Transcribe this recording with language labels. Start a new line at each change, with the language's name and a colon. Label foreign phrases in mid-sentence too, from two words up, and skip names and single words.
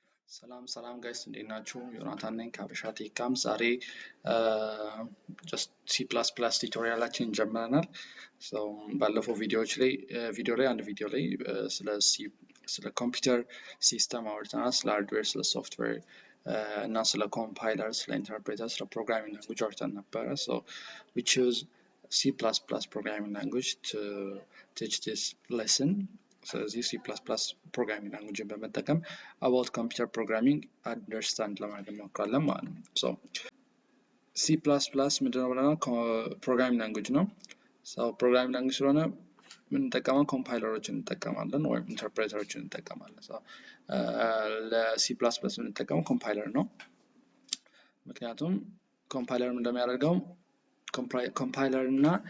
Amharic: ሰላም ጋይስ እንዴት ናችሁ? ዮናታን ነኝ ከሀበሻ ቴክካምፕ። ዛሬ just C++ ቱቶሪያላችን ጀምረናል። ባለፈው አንድ ቪዲዮ ላይ ስለ
English: computer system
Amharic: አውርተናል፣ ስለ ሃርድዌር፣ ስለ ሶፍትዌር እና ስለ ኮምፓይለር፣ ስለ ኢንተርፕሬተር፣ ስለ
English: programming language
Amharic: አውርተን ነበረ።
English: we choose C++ programming language to teach this lesson.
Amharic: ስለዚህ C++
English: programming language
Amharic: በመጠቀም
English: about computer programming understand
Amharic: ለማድረግ እንሞክራለን ማለት ነው። C++ ምንድነው ብለናል?
English: programming language
Amharic: ነው።
English: programming language
Amharic: ስለሆነ የምንጠቀመው ኮምፓይለሮችን እንጠቀማለን ወይም ኢንተርፕሬተሮችን እንጠቀማለን። ለC++ የምንጠቀመው ኮምፓይለር ነው። ምክንያቱም ኮምፓይለር እንደሚያደርገው ኮምፓይለር እና